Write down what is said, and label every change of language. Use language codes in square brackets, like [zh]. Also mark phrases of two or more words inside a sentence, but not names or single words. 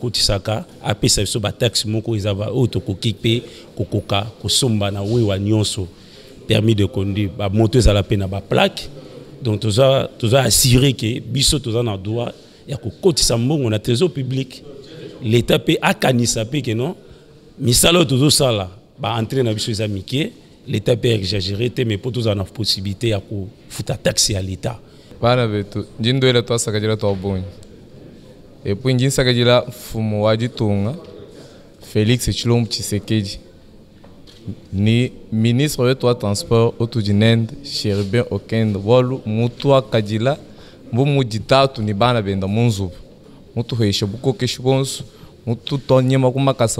[ln] kotisaka apesa biso ba taxe moko ezaba o to kokipe kokoka kosomba na we wa nyonso [fr] permis de conduire [ln] ba moto ezala pe na ba plaque donc toza assurer que biso toza na droit ya kokotisa mbongo na [fr] trésor public l'état [ln] pe akanisa pe [fr] que non [ln] misalo tozo sala ba entrer na biso za mike l'état pe exagérer te [fr] mais pour [ln] toza na possibilité ya ko futa [fr] taxe à l'état. [lua] Bana betu njindo ile twasakajira twabonye epo njisakajira mfumo wa Ditunga Félix Tshilombo Tshisekedi ni ministre wetu wa transport otujinende Cherbé Okende wolu mutu akajila mbumu ditatu ni bana benda munzubu mutu heshe buko keshibonsu mutu tonyema kumakasa